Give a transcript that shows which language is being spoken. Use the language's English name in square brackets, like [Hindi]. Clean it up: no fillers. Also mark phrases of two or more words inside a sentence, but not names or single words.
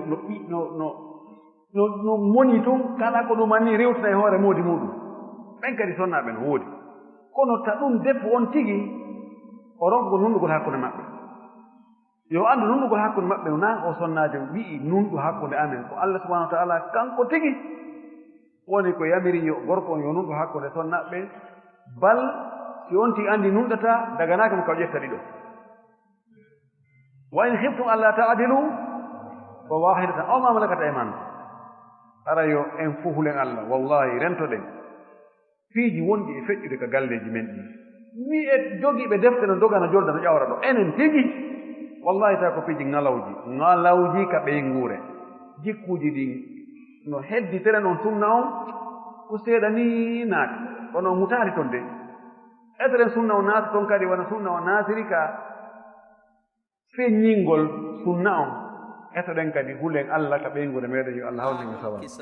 [Fula] no moni tun kala ko ɗum anni rewtata e hoore moodi muɗum ɓen kadi sonnaɓe no woodi kono ta ɗum debbo on tigi o ronkugol nunɗugol hakkunde maɓɓe yo anndu nunɗugol hakkunde maɓɓe na o sonnajo wi'i nunɗu hakkunde amen ko Allah [Arabic] سبحانه وتعالى [Fula] kanko tigi woni ko yamiri yo gorko on yo nunɗu hakkunde sonnaɓe bal si on tigi anndi nunɗata daganaka mo kaw ƴetta ɗiɗo [Arabic] وإن خفتم ألا تعدلوا فواحدة أو ما ملكت أيمانكم [Fula] ara yo en fuhulen Allah wallahi rentoɗen fiiji wonɗi e feƴƴude ka galleji men ɗi mi e jogiiɓe defte no dogana jolda no ƴawra ɗo enen tigi wallahi tawi ko piiji ngalawji ka ɓeyngure jikkuuji ɗin no hedditere noon sunna on ko seeɗa ni naati kono mutaari toon de eteren sunna o naati toon kadi wona sunna o naatiri ka feññingol sunna on etoɗen kadi hulen Allah ka ɓeyngure meɗen yo Allah hawlinen sawa